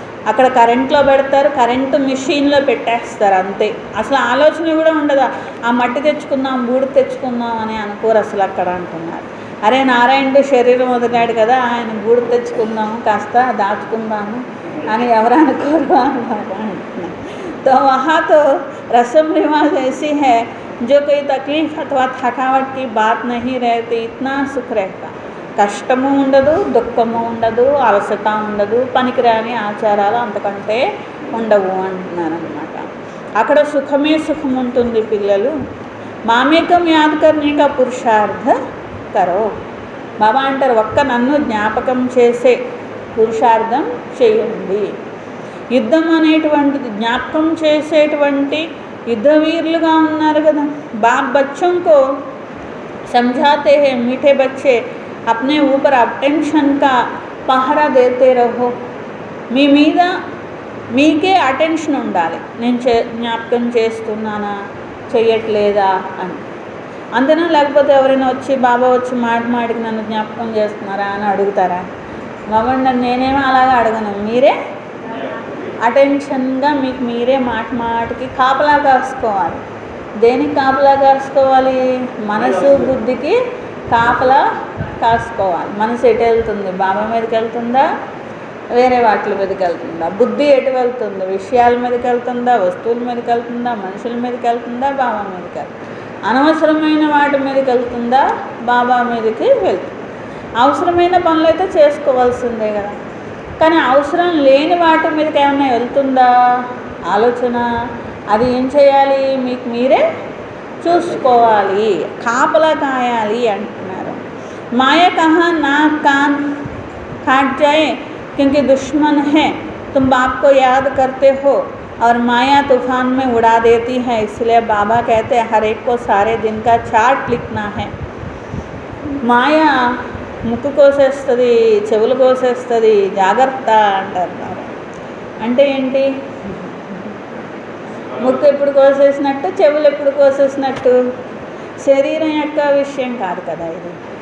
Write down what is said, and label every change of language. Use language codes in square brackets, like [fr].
[te] అక్కడ కరెంట్లో పెడతారు, కరెంటు మిషన్లో పెట్టేస్తారు అంతే. అసలు ఆలోచన కూడా ఉండదు, ఆ మట్టి తెచ్చుకుందాం బూడిద తెచ్చుకుందాం అని అనుకోరు అసలు అక్కడ అంటున్నారు. అరే నారాయణుడు శరీరం వదిలాడు కదా, ఆయన బూడిద తెచ్చుకుందాము కాస్త దాచుకుందాము అని ఎవరు అనుకోరు అని బాబా అంటున్నారు. [hi] तो वहाँ तो रस्म रिवाज ऐसी है जो कोई तकलीफ़ अथवा थकावट की बात नहीं रहती, इतना सुख रहता. [te] కష్టము ఉండదు, దుఃఖము ఉండదు, అలసట ఉండదు, పనికిరాని ఆచారాలు అంతకంటే ఉండవు అంటున్నారు అన్నమాట. అక్కడ సుఖమే సుఖం ఉంటుంది. పిల్లలు [hi] మామేకం యాద్ కర్నే కా పురుషార్థ కరో. [te] బాబా అంటారు ఒక్క నన్ను జ్ఞాపకం చేసే పురుషార్థం చేయండి. యుద్ధం అనేటువంటిది జ్ఞాపకం చేసేటువంటి యుద్ధవీరులుగా ఉన్నారు కదా. [hi] బాప్ బచ్చోं को समझाते हैं मीठे बच्चे अपने ऊपर अटेंशन का पहरा देते रहो. [te] మీ మీద మీకే అటెన్షన్ ఉండాలి, నేను జ్ఞాపకం చేస్తున్నానా చేయట్లేదా అని. అంతేనా, లేకపోతే ఎవరైనా వచ్చి బాబా వచ్చి మాటికి నన్ను జ్ఞాపకం చేస్తున్నారా అని అడుగుతారా? బాబా నేనేమో అలాగా అడగను, మీరే అటెన్షన్గా మీకు మీరే మాటికి కాపలా కాసుకోవాలి. దేనికి కాపలా కాసుకోవాలి? మనసు బుద్ధికి కాపలా కాసుకోవాలి. మనసు ఎటు వెళ్తుంది? బాబా మీదకి వెళ్తుందా, వేరే వాటి మీదకి వెళ్తుందా? బుద్ధి ఎటు వెళ్తుంది? విషయాల మీదకి వెళ్తుందా, వస్తువుల మీదకి వెళ్తుందా, మనుషుల మీదకి వెళ్తుందా, బాబా మీదకి వెళ్తుందా? అనవసరమైన వాటి మీదకి వెళ్తుందా, బాబా మీదకి వెళ్తుంది. అవసరమైన పనులు అయితే చేసుకోవాల్సిందే కదా. కానీ అవసరం లేని వాటి మీదకి ఏమైనా వెళ్తుందా ఆలోచన? అది ఏం చేయాలి? మీకు మీరే చూసుకోవాలి, కాపలా కాయాలి అంటున్నారు. [hi] మాయ కహా నా కాన్ काट जाए क्योंकि दुश्मन है, तुम बाप को याद करते हो और माया तूफान में उड़ा देती है। इसलिए बाबा कहते हैं हर एक को सारे दिन का चार्ट लिखना है। [te] మాయా ముక్కు కోసేస్తుంది, చెవులు కోసేస్తుంది, జాగ్రత్త అంటారు. అంటే ఏంటి? ముక్కు ఎప్పుడు కోసేసినట్టు, చెవులు ఎప్పుడు కోసేసినట్టు? శరీరం యొక్క విషయం కాదు కదా ఇది.